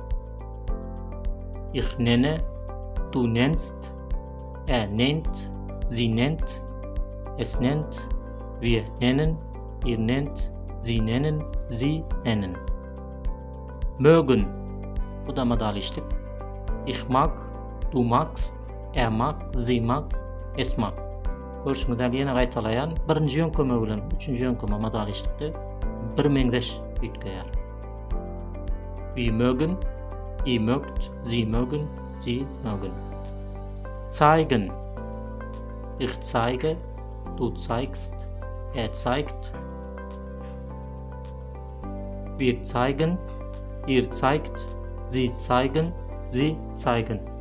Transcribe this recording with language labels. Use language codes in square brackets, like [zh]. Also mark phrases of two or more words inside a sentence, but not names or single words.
[de] Ich nenne, du nennst, er nennt, sie nennt, es nennt, wir nennen, ihr nennt, sie nennen, sie nennen. [tk] Mögen. Bu da madalışlık. [de] Ich mag, du magst, er mag, sie mag, es mag. [tk] Görüşüňizden ýene gaýtalaýan birinji ýönkeme bilen üçünji ýönkeme madalışlykdy bir meňdeş üýtgeýär. [de] Wir mögen, ihr mögt, sie mögen, sie mögen. Zeigen. Ich zeige, du zeigst, er zeigt. Wir zeigen, ihr zeigt, sie zeigen, sie zeigen.